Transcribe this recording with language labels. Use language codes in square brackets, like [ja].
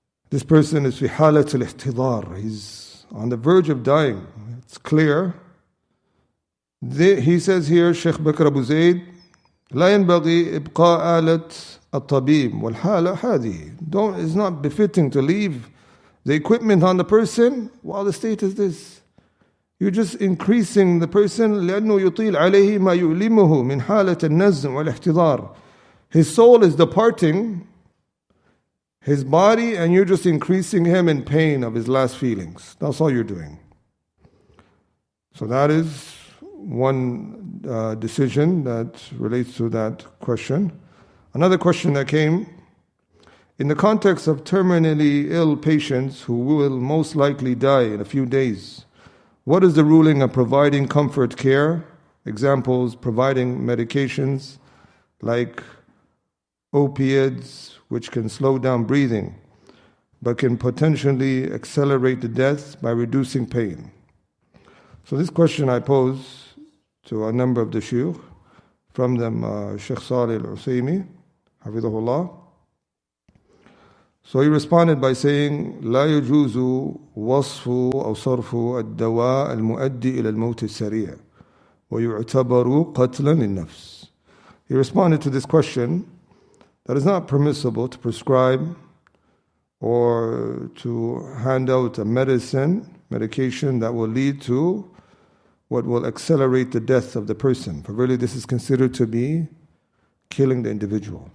[en] This person is [ar] fi halat al-ihtidar, [en] he's on the verge of dying, it's clear. He says here, [ar] Sheikh Bakr Abu Zayd, لا ينبغي إبقاء آلة الطبيب والحالة هذه. [en] It's not befitting to leave the equipment on the person while the state is this. You're just increasing the person [ar] لأنه يطيل عليه ما يؤلمه من حالة النزع والاحتضار. [en] His soul is departing his body and you're just increasing him in pain of his last feelings. That's all you're doing. So that is one decision that relates to that question. Another question that came, in the context of terminally ill patients who will most likely die in a few days, what is the ruling of providing comfort care? Examples, providing medications like opiates, which can slow down breathing, but can potentially accelerate the death by reducing pain. So this question I pose to a number of the shuyukh, from them Sheikh Salih al-Usaymi, Hafidhahullah. So he responded by saying, [ar] لا يجوز وصف أو صرف الدواء المؤدي إلى الموت السريع ويعتبر قتلا للنفس. [en] He responded to this question that it's not permissible to prescribe or to hand out a medication that will lead to what will accelerate the death of the person. For really this is considered to be killing the individual.